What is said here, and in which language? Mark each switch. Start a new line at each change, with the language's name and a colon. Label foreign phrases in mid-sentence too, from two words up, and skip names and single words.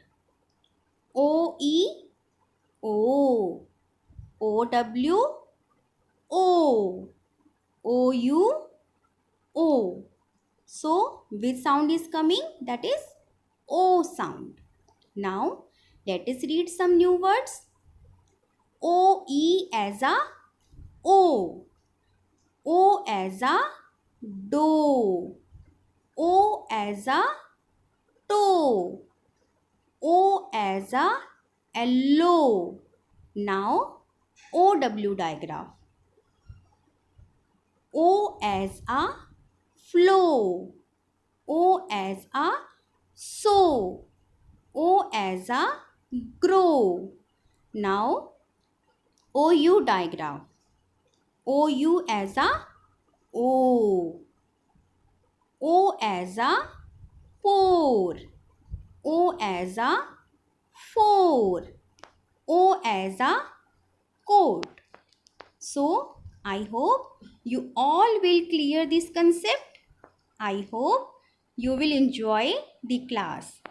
English: OE, O, OW, O, OU, O. So which sound is coming? That is O sound. Now let us read some new words. OE as a O. O as a dough. O as a toe. O as a yellow. Now OW digraph. O as a flow. O as a sow. O as a grow. Now OU digraph. OU as a O. O as a pour. O as a four. O as a coat. So, I hope you all will clear this concept. I hope you will enjoy the class.